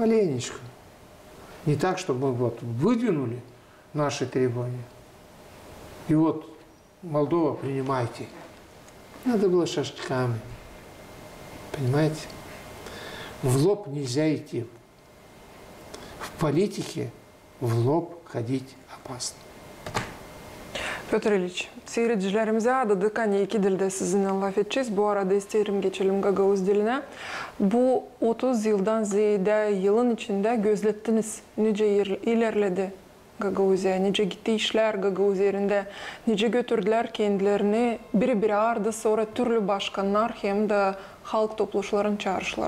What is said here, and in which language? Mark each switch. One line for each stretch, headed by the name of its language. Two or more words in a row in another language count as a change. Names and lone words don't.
Russian: Не так, чтобы мы вот выдвинули, наши требования. И вот Молдова, принимайте. Надо было шажками. Понимаете? В лоб нельзя идти. В политике в лоб ходить опасно.
Gagauz: Pötr Iliç, seyircilerimize adadıkan iki dilde sizinle laf edeceğiz. Bu arada isterim geçelim Gagavuz diline. Bu 30 yıldan ziyade yılın içinde gözlettiniz. Nice ilerledi Gagavuz'a, nice gitti işler Gagavuz yerinde, nice götürdüler kendilerini biri ardı sonra türlü başkanlar hem de halk toplulukların çağrışları.